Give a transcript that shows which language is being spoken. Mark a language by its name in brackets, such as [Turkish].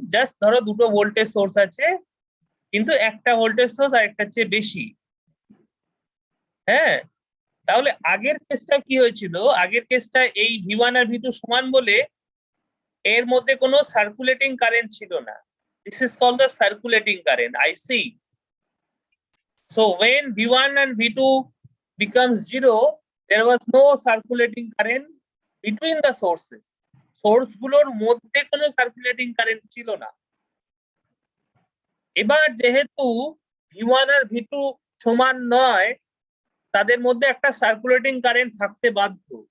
[Bangla] Just ধরো দুটো voltage source আছে, কিন্তু একটা ভোল্টেজ সোর্স আর একটা চেয়ে বেশি। হ্যাঁ, তাহলে আগের কেসটা কি হয়েছিল? আগের কেসটা এই V1 আর V2 সমান বলে এর মধ্যে কোনো সার্কুলেটিং কারেন্ট ছিল না। [English] This is called the circulating current, IC. So when V1 and V2 becomes 0, there was no circulating current between the sources. [Bangla] Source গুলোর মধ্যে কোনো সার্কুলেটিং কারেন্ট ছিল না। এবার যেহেতু V1 আর V2 সমান নয়, তাদের মধ্যে একটা সার্কুলেটিং কারেন্ট থাকতে বাধ্য।